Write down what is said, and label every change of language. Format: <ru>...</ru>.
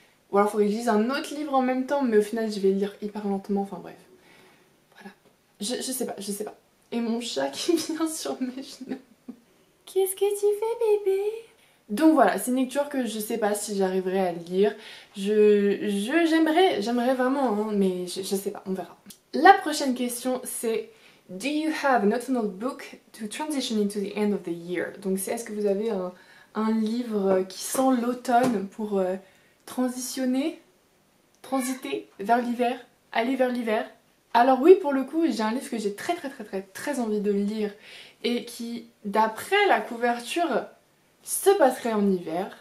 <fr>Ou alors il faudrait que je lise un autre livre en même temps, mais au final je vais lire hyper lentement, enfin bref. Voilà. Je sais pas. Et mon chat qui vient sur mes genoux. Qu'est-ce que tu fais bébé? Donc voilà, c'est une lecture que je sais pas si j'arriverai à lire. J'aimerais vraiment, hein, mais je sais pas, on verra. La prochaine question c'est</fr> <en>Do you have an autumnal book to transition into the end of the year?</en> <fr>Donc c'est est-ce que vous avez un livre qui sent l'automne pour transiter vers l'hiver, aller vers l'hiver? Alors oui, pour le coup, j'ai un livre que j'ai très envie de lire et qui, d'après la couverture, se passerait en hiver.</fr>